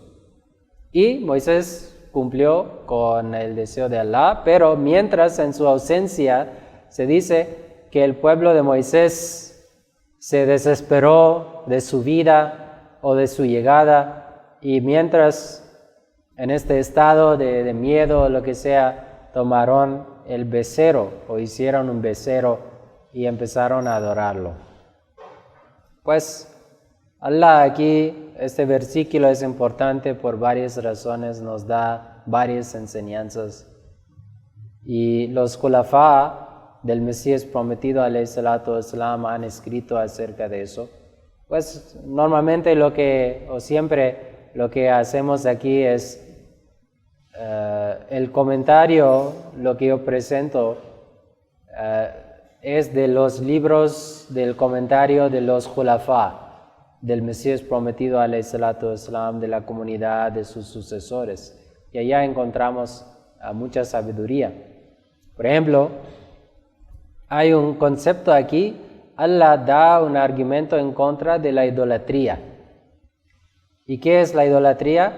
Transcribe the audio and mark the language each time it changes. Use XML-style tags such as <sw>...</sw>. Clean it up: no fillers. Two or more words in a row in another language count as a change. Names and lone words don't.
<es>Y Moisés cumplió con el deseo de Allah, pero mientras en su ausencia se dice que el pueblo de Moisés se desesperó de su vida o de su llegada, y mientras en este estado de miedo o lo que sea, tomaron el becerro o hicieron un becerro y empezaron a adorarlo. Pues Allah aquí, este versículo es importante por varias razones, nos da varias enseñanzas. Y los Khulafa del Mesías prometido</es> <ar>عليه الصلاة والسلام</ar> <es>han escrito acerca de eso. Pues normalmente siempre lo que hacemos aquí es el comentario, lo que yo presento es de los libros del comentario de los Khulafa del Mesías prometido</es> <ar>عليه الصلاة والسلام,</ar> <es>de la comunidad de sus sucesores. Y allá encontramos mucha sabiduría. Por ejemplo, hay un concepto aquí. Allah da un argumento en contra de la idolatría. ¿Y qué es la idolatría?</es>